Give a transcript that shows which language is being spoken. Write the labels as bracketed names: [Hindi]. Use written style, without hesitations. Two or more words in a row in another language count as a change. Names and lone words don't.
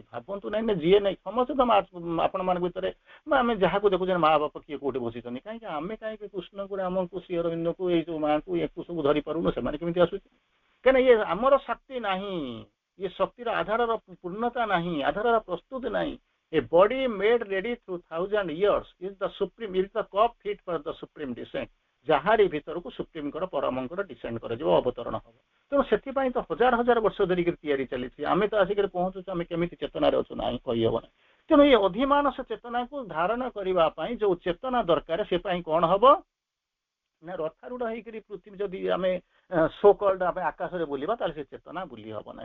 [Odia] ଭାବନ୍ତୁ ନାଇଁ ନା ଯିଏ ନାଇଁ ସମସ୍ତେ ତ ଆପଣ ମାନଙ୍କ ଭିତରେ ଆମେ ଯାହାକୁ ଦେଖୁଛେ ମା ବାପା କିଏ କୋଉଠି ବସିଛନ୍ତି କାହିଁକି ଆମେ କାହିଁକି କୃଷ୍ଣଙ୍କୁ ରାମଙ୍କୁ ଶ୍ରୀ ଅରବିନ୍ଦଙ୍କୁ ଏଇ ଯୋଉ ମାଙ୍କୁ ୟାକୁ ସବୁ ଧରି ପାରୁନୁ ସେମାନେ କେମିତି ଆସୁଛି କାହିଁକିନା ଇଏ ଆମର ଶକ୍ତି ନାହିଁ ଇଏ ଶକ୍ତିର ଆଧାରର ପୂର୍ଣ୍ଣତା ନାହିଁ ଆଧାରର ପ୍ରସ୍ତୁତ ନାହିଁ। [English] A body made ready through 1000 years is the supreme, is the cup fit for the supreme descent. [Odia] ଯାହାରି ଭିତରକୁ ସୁପ୍ରିମଙ୍କର ପରମଙ୍କର ଡିସେଣ୍ଡ କରାଯିବ ଅବତରଣ ହବ। ତେଣୁ ସେଥିପାଇଁ ତ ହଜାର ହଜାର ବର୍ଷ ଧରିକି ତିଆରି ଚାଲିଛି। ଆମେ ତ ଆସିକରି ପହଞ୍ଚୁଛୁ ଆମେ କେମିତି ଚେତନାରେ ଅଛୁ ନାହିଁ କହିହବ ନାହିଁ। ତେଣୁ ଏଇ ଅଧିମାନସ ଚେତନାକୁ ଧାରଣ କରିବା ପାଇଁ ଯୋଉ ଚେତନା ଦରକାର ସେ ପାଇଁ କଣ ହବ ନା ରଥାରୂଢ ହେଇକରି ପୃଥିବୀ ଯଦି ଆମେ [English] so called [Odia] ଆମେ ଆକାଶରେ ବୁଲିବା ତାହେଲେ ସେ ଚେତନା ବୁଲି ହବ ନାହିଁ।